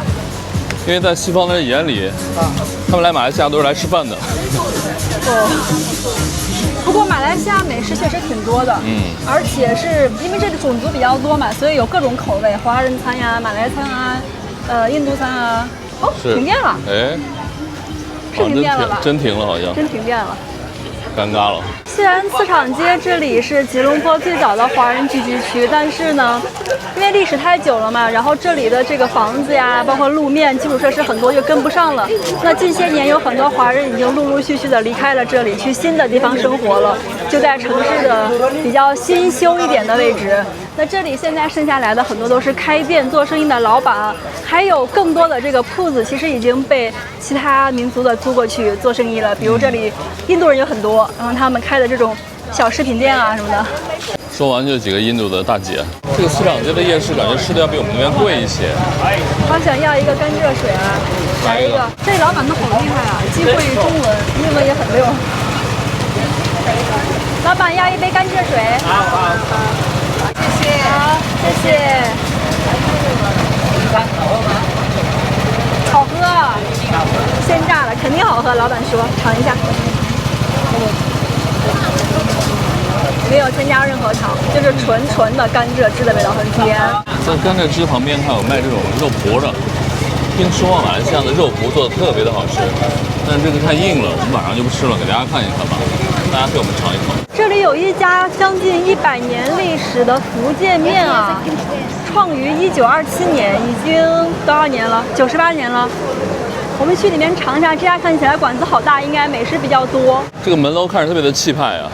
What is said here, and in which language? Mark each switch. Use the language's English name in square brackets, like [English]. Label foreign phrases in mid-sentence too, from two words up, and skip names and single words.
[Chinese] 因為在西方人眼裡，他們來馬來西亞都是來吃飯的。不過馬來西亞美食確實挺多的，而且是因為這裡種族比較多嘛，所以有各種口味，華人餐呀、馬來餐啊、印度餐啊。哦，停電了。哎，是停電了吧？真停了，好像。真停電了。尷尬了。雖然磁場街這裡是吉隆坡最早的華人聚集區，但是呢，因為歷史太久了嘛，然後這裡的這個房子呀，包括路面、基礎設施很多就跟不上了。那近些年有很多華人已經陸陸續續的離開了這裡，去新的地方生活了，就在城市的比較新修一點的位置。那這裡現在剩下來的很多都是開店做生意的老闆，還有更多的這個鋪子，其實已經被其他民族的租過去做生意了。比如這裡印度人有很多，然後他們開的這種小食品店啊什麼的。說完就幾個印度的大姐。這個磁場街的夜市感覺吃的要比我們那邊貴一些。好想要一個甘蔗水啊，來一個。這老闆都好厲害啊，既會中文，英文也很溜。老闆要一杯甘蔗水。好，謝謝。好，謝謝。好喝啊，鮮榨的，肯定好喝。老闆說，嘗一下。沒有添加任何糖，就是純的甘蔗汁的味道，很甜。在甘蔗汁旁邊，它有賣這種肉脯的。聽說馬來西亞的肉脯做的特別的好吃，但是這個太硬了，我們晚上就不吃了，給大家看一看吧。大家給我們嘗一嘗。這裡有一家將近100年歷史的福建麵啊，創於1927年，已經多少年了？98年了。我們去裡面嘗一下，這家看起來館子好大，應該美食比較多。這個門樓看着特別的氣派啊。